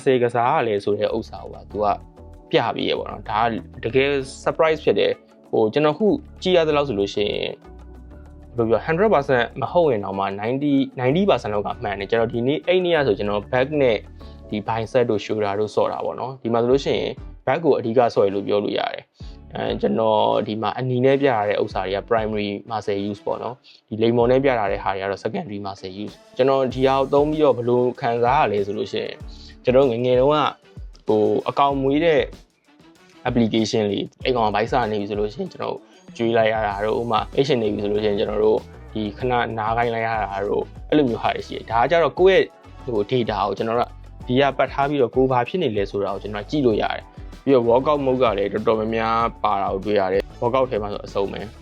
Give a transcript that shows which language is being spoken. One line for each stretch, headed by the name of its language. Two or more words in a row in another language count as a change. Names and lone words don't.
Burmese: စေကစားရလဲဆိုတဲ့ဥစ္စာကိုကသူကပြပြီးရပေါ့နော်ဒါကတကယ် surprise ဖြစ်တယ်ဟိုကျွန်တော်ခုကြည့်ရတဲ့လောက်ဆိုလို့ရှိရင်ဘယ်လိုပြော 100% မဟုတ်ရင်တော့မှ90% လောက်ကမှန်တယ်ကျွန်တော်ဒီနေ့အဲ့နေ့ရဆိုကျွန်တော် back နဲ့ ဒီ bicep တို့ shoulder တို့ဆော့တာပေါ့နော်ဒီမှာဆိုလို့ရှိရင် back ကိုအဓိကဆော့ရလို့ပြောလို့ရတယ်ကျွန်တော်ဒီမှာအနီနဲ့ပြရတဲ့ဥစ္စာတွေက
English: primary muscle use
Burmese: ပေါ့နော်ဒီလိမ် မော်နဲ့ပြရတဲ့ဟာတွေကတော့
English: secondary muscle use
Burmese: ကျွန်တော်ဒီဟာကိုသုံးပြီးတော့ဘယ်လိုခံစားရလဲဆိုလို့ရှိရင်ကျွန်တော်ငယ်ငယ်တုန်းကဟိုအကောင်မွေးတဲ့ application လေးအဲ့ကောင်ကဘိုက်စာနေပြီဆိုလို့ရှိရင်ကျွန်တော်ကျွေးလိုက်ရတာတို့ဥမာ patient နေပြီဆိုလို့ရှိရင်ကျွန်တော်တို့ဒီခဏနားခိုင်းလိုက်ရတာတို့အဲ့လိုမျိုးဟာတွေရှိတယ်ဒါကကြတော့ကိုယ့်ရဲ့ဟို data ကိုကျွန်တော်တို့ဒီကပတ်ထားပြီးတော့ကိုယ်ဘာဖြစ်နေလဲဆိုတာကိုကျွန်တော်ကြည့်လို့ရတယ်ပြီးတော့
English: workout mode
Burmese: ကလည်းတော်တော်များများပါတာကိုတွေ့ရတယ် workout ထဲမှာဆိုအစုံပဲ